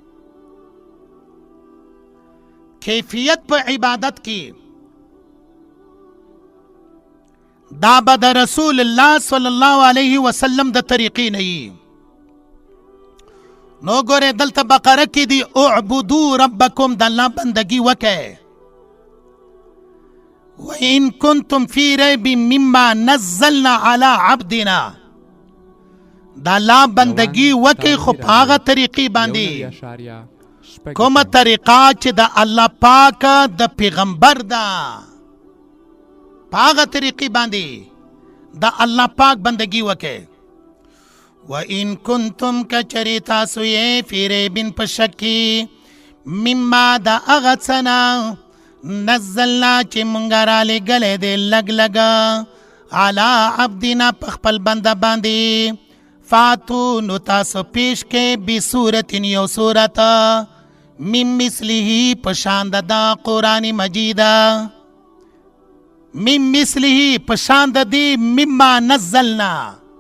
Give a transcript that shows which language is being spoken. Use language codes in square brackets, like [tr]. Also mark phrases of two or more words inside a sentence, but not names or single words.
[ps] کیفیت په عبادت کې دا به د رسول الله [ar] صلی الله علیه وسلم [ps] د طریقې نه وي. نو ګوره دلته بقره کې دی [ar] اعبدو ربکم، [ps] د الله بندگی وکئ. [ar] وَإِن كُنتُمْ فِي رَيْبٍ مِّمَّا نَزَّلْنَا عَلَى عَبْدِنَا، [ps] د الله بندگی وکئ خو په هغه طریقې باندې کومه طریقه چې د الله پاک د پیغمبر ده، په هغه طریقې باندې د الله پاک بندگی وکئ. [ar] وَإِن كُنتُمْ [ps] کچری تاسو یې [ar] فی ریب [ps] په شک کې مما د هغه څه نه نزلنا چې مونږ رالیږلی دی لږ لږه [ar] علی عبدنا [ps] په خپل بنده باندې. فاتو نو تاسو پیش کې بصورت یو صورت [ar] من مثله [ps] په شان د قرآن مجید، [ar] من مثله [ps] په شان د دې [ar] مما نزلنا.